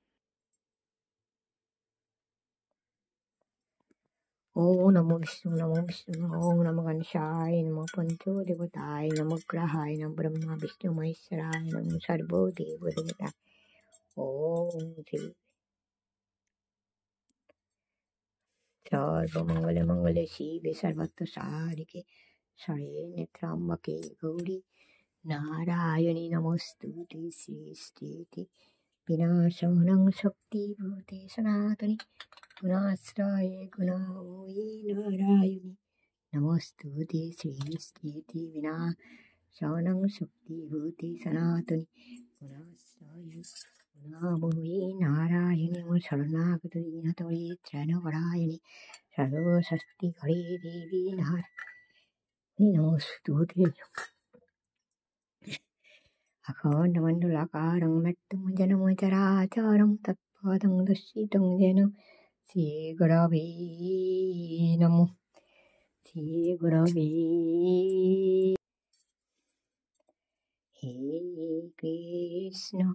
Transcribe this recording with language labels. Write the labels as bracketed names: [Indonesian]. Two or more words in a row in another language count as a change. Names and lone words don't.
[Sanskrit] ওম নমো বিষ্ণু, নমো বিষ্ণু, ওম নমো গণেশায়, নমো পঞ্চ দেবতায়, নমো গ্রহায়, নমো ব্রহ্মা বিষ্ণু মহেশ্বরায়, নমো সর্ব দেব দেবতায়। ওম শ্রী সর্বমঙ্গলে মঙ্গলে শিবে সর্বত্র সারিকে শরণ্যে ত্র্যম্বকে গৌরী নারায়ণী নমস্তুতে। শ্রী শ্রী বিনাশানং শক্তিভূতে সনাতনী গুণাশ্রয়ে গুণময়ী নারায়ণী নমস্তুতে। শ্রী স্মৃতি বিনাশানং শক্তিভূতে সনাতনী গুণাশ্রয়ে গুণময়ী নারায়ণী শরণাগত দীনতরে ত্রাণপরায়ণী সর্বশক্তি হরে দেবী নারায়ণী নমস্তুতে। अखण्डमण्डलाकारं मृत्युं जनमचराचरं तत्पदं दर्शितं येन श्रीगुरवे नमः। श्रीगुरवे हे कृष्ण